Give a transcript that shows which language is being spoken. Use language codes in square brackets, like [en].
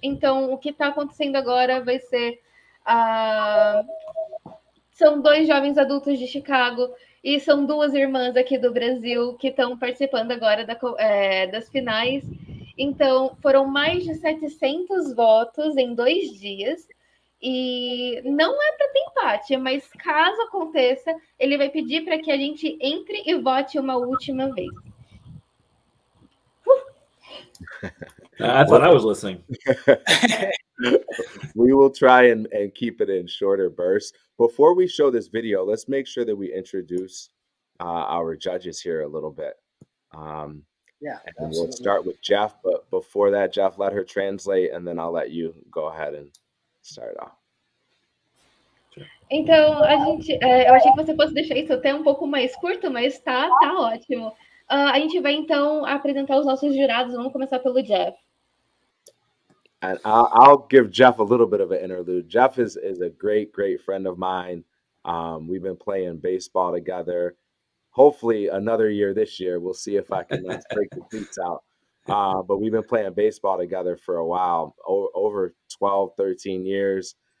[pt] Então, o que está acontecendo agora vai ser são 2 jovens adultos de Chicago e são 2 irmãs aqui do Brasil que estão participando agora das finais. Então, foram mais de 700 votos em 2 dias. E não é para ter empate, mas caso aconteça, ele vai pedir para que a gente entre e vote uma última vez. [en] I thought I was listening. We will try and keep it in shorter bursts. Before we show this video, let's make sure that we introduce our judges here a little bit. Yeah, and absolutely. we'll start with Jeff, but before that, Jeff, let her translate, and then I'll let you go ahead and start off. [pt] Então, eu achei que você fosse deixar isso até um pouco mais curto, mas tá ótimo. A gente vai, então, apresentar os nossos jurados. Vamos começar pelo Jeff. [en] And I'll give Jeff a little bit of an interlude. Jeff is a great friend of mine. We've been playing baseball together. Hopefully another year this year. We'll see if I can break the cleats out. But we've been playing baseball together for a while, over 12, 13 years.